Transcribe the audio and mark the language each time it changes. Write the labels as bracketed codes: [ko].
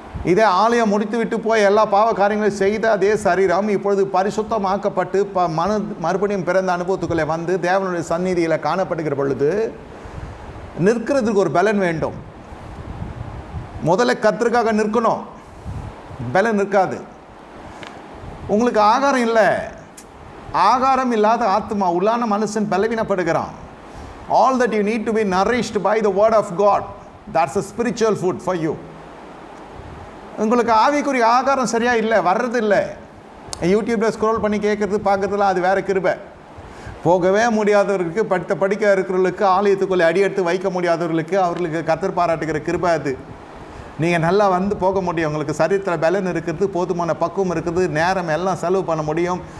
[ta] இதே ஆலயம் முடித்து விட்டு போய் எல்லா பாவ காரியங்களையும் செய்த அதே சரீரம் இப்பொழுது பரிசுத்தமாக்கப்பட்டு மறுபடியும் பிறந்த அனுபவத்துக்குள்ளே வந்து தேவனுடைய சந்நிதியில் காணப்படுகிற பொழுது நிற்கிறதுக்கு ஒரு பலன் வேண்டும். முதல்ல கர்த்தருக்காக நிற்கணும், பலன் இருக்காது. உங்களுக்கு ஆகாரம் இல்லை, ஆகாரம் இல்லாத ஆத்மா உள்ளான மனுஷன் பலவீனப்படுகிறான். [en] All that you need to be nourished by the word of God, that's a spiritual food for you. [ta] உங்களுக்கு ஆவிக்குரிய ஆகாரம் சரியாக இல்லை, வர்றது இல்லை. யூடியூப்பில் ஸ்க்ரோல் பண்ணி கேட்குறது பார்க்குறதுலாம் அது வேறு கிருபை. போகவே முடியாதவர்களுக்கு, படிக்க இருக்கிறவர்களுக்கு, ஆலயத்துக்குள்ளே அடி எடுத்து வைக்க முடியாதவர்களுக்கு அவர்களுக்கு கர்த்தர் பாராட்டுகிற கிருபை அது. நீங்கள் நல்லா வந்து போக முடியும். உங்களுக்கு சரீரத்தில் பலன் இருக்கிறது, போதுமான பக்குவம் இருக்குது, நேரம் எல்லாம் செலவு பண்ண முடியும்.